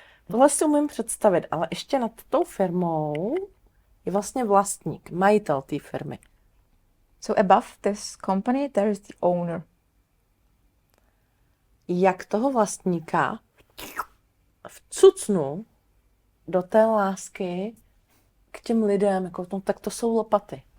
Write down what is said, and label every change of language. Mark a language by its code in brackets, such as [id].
[cs] Tohle si umím představit, ale ještě nad tou firmou je vlastně vlastník, majitel té firmy. [en] So above this company, there is the owner. [cs] Jak toho vlastníka vcucnu do té lásky k těm lidem, jako tak to jsou lopaty.